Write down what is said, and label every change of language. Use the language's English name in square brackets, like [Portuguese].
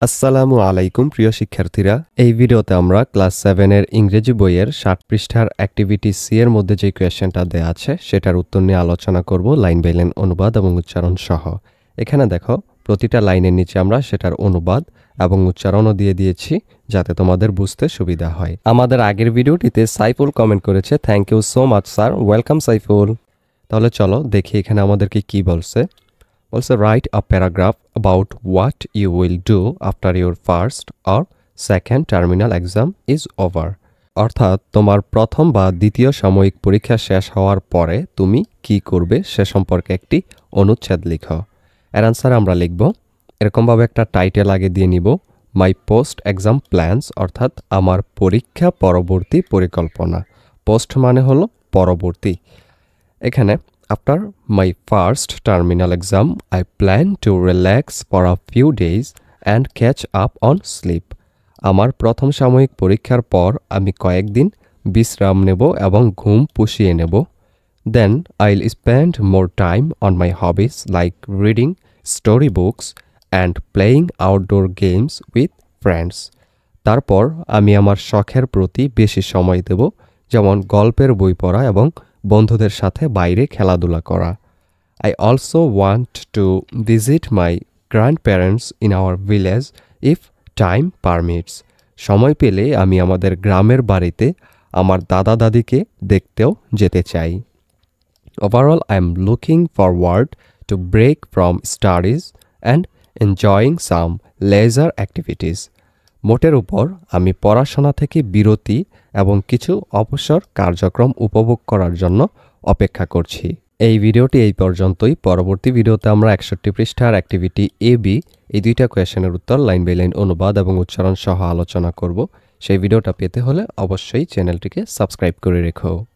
[Bangla] আসসালামু আলাইকুম প্রিয় শিক্ষার্থীরা, এই ভিডিওতে আমরা ক্লাস 7 এর ইংরেজি বইয়ের 60 পৃষ্ঠার অ্যাক্টিভিটি সি এর মধ্যে যে কোয়েশ্চেনটা দেয়া আছে সেটার উত্তর নিয়ে আলোচনা করব লাইন বাই লাইন অনুবাদ এবং উচ্চারণ সহ। এখানে দেখো প্রতিটা লাইনের নিচে আমরা সেটার অনুবাদ এবং উচ্চারণও দিয়ে দিয়েছি যাতে তোমাদের বুঝতে সুবিধা হয়। আমাদের আগের ভিডিওটিতে সাইফুল কমেন্ট করেছে, [English] Thank you so much sir. [Bangla] Welcome Saiful. তাহলে চলো দেখি এখানে আমাদেরকে কি বলছে। [English] Also write a paragraph about what you will do after your first or second terminal exam is over. [Bangla] অর্থাৎ তোমার প্রথম বা দ্বিতীয় সাময়িক পরীক্ষা শেষ হওয়ার পরে তুমি কি করবে সে সম্পর্কে একটি অনুচ্ছেদ লিখো। এর আনসার আমরা লিখব, এরকমভাবে একটা টাইটেল আগে দিয়ে নিব, [English] my post exam plans, [Bangla] অর্থাৎ আমার পরীক্ষা পরবর্তী পরিকল্পনা। পোস্ট মানে হলো পরবর্তী। [English] এখানে After my first terminal exam, I plan to relax for a few days and catch up on sleep. [Bangla] আমার প্রথম সাময়িক পরীক্ষার পর আমি কয়েকদিন বিশ্রাম নেব এবং ঘুম পুষিয়ে নেব। [English] Then I'll spend more time on my hobbies like reading story books and playing outdoor games with friends. [Bangla] তারপর আমি আমার শখের প্রতি বেশি সময় দেব, যেমন গল্পের বই পড়া এবং বন্ধুদের সাথে বাইরে খেলাধুলা করা। [English] I also want to visit my grandparents in our village if time permits. [Bangla] সময় পেলে আমি আমাদের গ্রামের বাড়িতে আমার দাদা দাদিকে দেখতেও যেতে চাই। [English] Overall, I am looking forward to break from studies and enjoying some leisure activities. [Bangla] মোটের উপর আমি পড়াশোনা থেকে বিরতি এবং কিছু অবসর কার্যক্রম উপভোগ করার জন্য অপেক্ষা করছি। এই ভিডিওটি এই পর্যন্তই। পরবর্তী ভিডিওতে আমরা 61 পৃষ্ঠার অ্যাক্টিভিটি এ বি এই দুইটা কোয়েশ্চেনের উত্তর লাইন বাই লাইন অনুবাদ এবং উচ্চারণ সহ আলোচনা করব। সেই ভিডিওটা পেতে হলে অবশ্যই চ্যানেলটিকে সাবস্ক্রাইব করে রেখো।